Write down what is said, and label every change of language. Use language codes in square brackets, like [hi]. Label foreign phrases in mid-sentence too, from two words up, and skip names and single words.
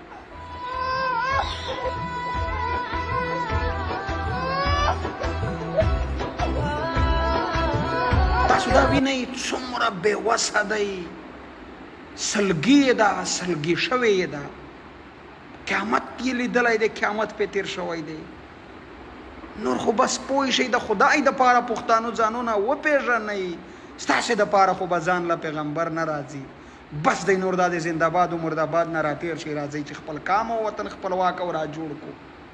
[ps] تاسو دا وینئ څومره بېوسه دی، سلګي یې ده، سلګي شوې یې ده. قیامت یې لیدلی دی، قیامت پې تېر شوی دی. نور خو بس پوه شئ، د خدای دپاره پښتانو ځانونه وپېژنئ، ستاسې دپاره خو به ځان له پیغمبر نه راځي. بس دی نور دا د زنده‌باد و مرده‌باد نه راتېر شي، راځئ چې خپل کام او وطن خپلواک او را جوړ کړو.